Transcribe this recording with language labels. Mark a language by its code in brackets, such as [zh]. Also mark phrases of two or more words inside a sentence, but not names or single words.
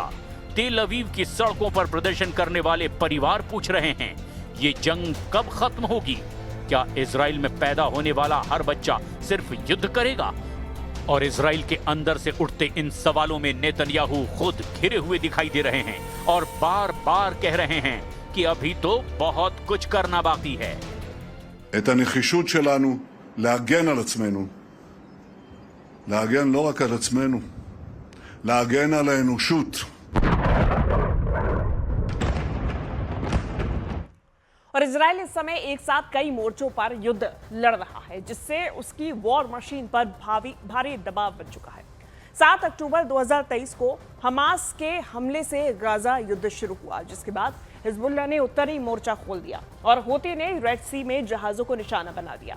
[hi] तेल अवीव की सड़कों पर प्रदर्शन करने वाले परिवार पूछ रहे हैं, ये जंग कब खत्म होगी? क्या इजराइल में पैदा होने वाला हर बच्चा सिर्फ युद्ध करेगा? और इजराइल के अंदर से उठते इन सवालों में नेतन्याहू खुद घिरे हुए दिखाई दे रहे हैं और बार बार कह रहे हैं कि अभी तो बहुत कुछ करना बाकी है। [he] את הנחישות שלנו להגן על עצמנו, להגן לא רק על עצמנו, להגן על האנושות. [hi] और इजराइल इस समय एक साथ कई मोर्चों पर युद्ध लड़ रहा है, जिससे उसकी [en] war machine [hi] पर भारी दबाव बन चुका है। 7 अक्टूबर 2023 को हमास के हमले से गाजा युद्ध शुरू हुआ, जिसके बाद हिजबुल्लाह ने उत्तरी मोर्चा खोल दिया और हूती ने रेड सी में जहाजों को निशाना बना दिया।